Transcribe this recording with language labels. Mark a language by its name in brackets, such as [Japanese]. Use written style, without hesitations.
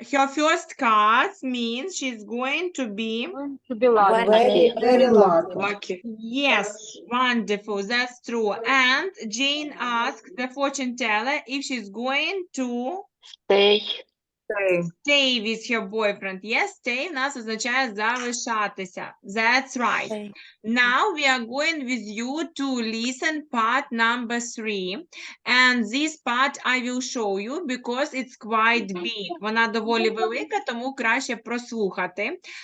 [English] Her first card means she's going to be. To be lucky. Very lucky. Okay. Yes, wonderful. That's true. And Jane asks the fortune teller if she's going to Stay Stay with your boyfriend. [Ukrainian] Yes, stay в нас означає залишатися. [English] That's right. Okay. Now we are going with you to listen part number 3. And this part I will show you because it's quite big. [Ukrainian] Вона доволі велика, тому краще прослухати.